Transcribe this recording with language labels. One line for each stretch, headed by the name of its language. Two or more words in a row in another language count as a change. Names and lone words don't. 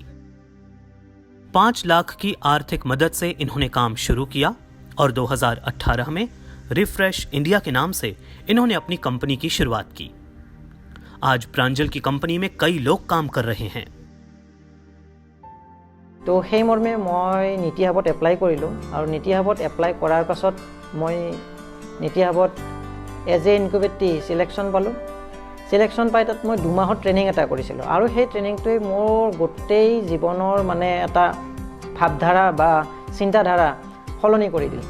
Hindi: 5 लाख की आर्थिक मदद से इन्होंने काम शुरू किया और 2018 में रिफ्रेश इंडिया के नाम से इन्होंने अपनी कंपनी की शुरुआत की। आज प्रांजल की कंपनी में कई लोग काम कर रहे हैं।
Assamese: तो সেই মৰ্মে মই নীতি হাবত এপ্লাই কৰিলোঁ আৰু নীতি হাবত এপ্লাই কৰাৰ পাছত মই নীতি হাবত
English: as a incubatory selection
Assamese: পালোঁ। চিলেকশ্যন পাই তাত মই 2 মাহৰ ট্ৰেইনিং এটা কৰিছিলোঁ আৰু সেই ট্ৰেইনিংটোৱে মোৰ গোটেই জীৱনৰ মানে এটা ভাৱধাৰা বা চিন্তাধাৰা সলনি কৰি দিল।